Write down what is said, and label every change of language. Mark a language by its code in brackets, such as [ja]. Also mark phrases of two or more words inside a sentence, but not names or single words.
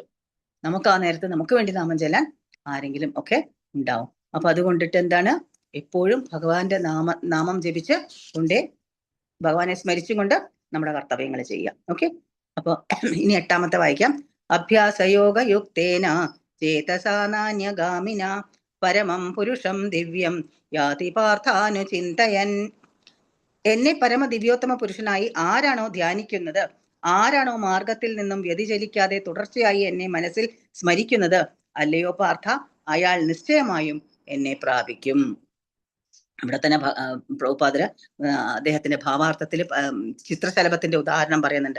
[ml] നമുക്ക് ആ നേരത്ത് നമുക്ക് വേണ്ടി നാമം ചെല്ലാൻ ആരെങ്കിലും ഒക്കെ ഉണ്ടാവും. അപ്പൊ അതുകൊണ്ടിട്ട് എന്താണ്, എപ്പോഴും ഭഗവാന്റെ നാമം ജപിച്ച് കൊണ്ടേ ഭഗവാനെ സ്മരിച്ചുകൊണ്ട് നമ്മുടെ കർത്തവ്യങ്ങൾ ചെയ്യാം. ഓക്കെ, അപ്പൊ ഇനി 8ാമത്തെ വായിക്കാം. [sa] അഭ്യാസയോഗയുക്തേന ചേതസാ നാന്യഗാമിന പരമം പുരുഷം ദിവ്യം യാതി പാർത്ഥാനുചിന്തയൻ. [ml] എന്നെ പരമ ദിവ്യോത്തമ പുരുഷനായി ആരാണോ ധ്യാനിക്കുന്നത്, ആരാണോ മാർഗത്തിൽ നിന്നും വ്യതിചലിക്കാതെ തുടർച്ചയായി എന്നെ മനസ്സിൽ സ്മരിക്കുന്നത്, അല്ലയോ പാർത്ഥ, അയാൾ നിശ്ചയമായും എന്നെ പ്രാപിക്കും. ഇവിടെ തന്നെ പ്രഭുപാദര് അദ്ദേഹത്തിന്റെ ഭാവാർത്ഥത്തിൽ ചിത്രശലഭത്തിന്റെ ഉദാഹരണം പറയുന്നുണ്ട്.